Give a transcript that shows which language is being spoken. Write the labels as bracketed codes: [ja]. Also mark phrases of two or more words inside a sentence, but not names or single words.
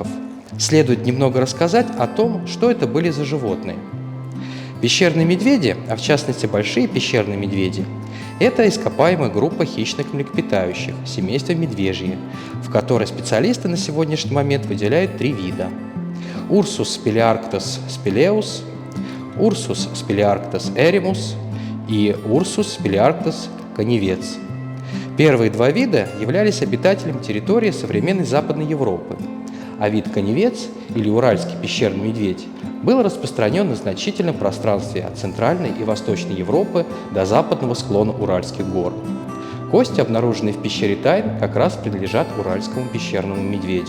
[ru] Следует немного рассказать о том, что это были за животные. Пещерные медведи, а в частности большие пещерные медведи, это ископаемая группа хищных млекопитающих семейства медвежьи, в которой специалисты на сегодняшний момент выделяют 3 вида: Ursus spelearctos speleus, Ursus spelearctos erimus и Ursus spelearctos conivets. Первые 2 вида являлись обитателями территории современной Западной Европы, а вид коневец, или уральский пещерный медведь, был распространен на значительном пространстве от Центральной и Восточной Европы до западного склона Уральских гор. Кости, обнаруженные в пещере Тайн, как раз принадлежат уральскому пещерному медведю.